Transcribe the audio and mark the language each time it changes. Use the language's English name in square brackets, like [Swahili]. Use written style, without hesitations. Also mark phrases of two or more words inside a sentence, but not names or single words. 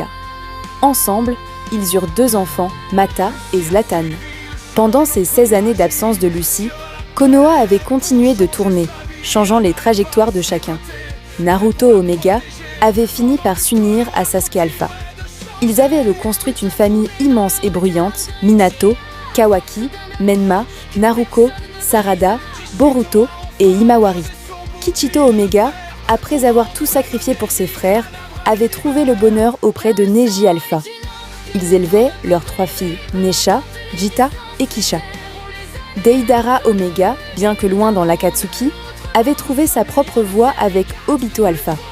[French] Ensemble, ils eurent 2 enfants, Mata et Zlatan. Pendant ces 16 années d'absence de Lucy, Konoha avait continué de tourner, changeant les trajectoires de chacun. Naruto Oméga avait fini par s'unir à Sasuke Alpha. Ils avaient construit une famille immense et bruyante, Minato, Kawaki, Menma, Naruko, Sarada, Boruto et Himawari. Kichito Oméga, après avoir tout sacrifié pour ses frères, avait trouvé le bonheur auprès de Neji Alpha. Ils élevaient leurs 3 filles, Nesha, Jita et Kisha. Deidara Oméga, bien que loin dans l'Akatsuki, avait trouvé sa propre voie avec Obito Alpha.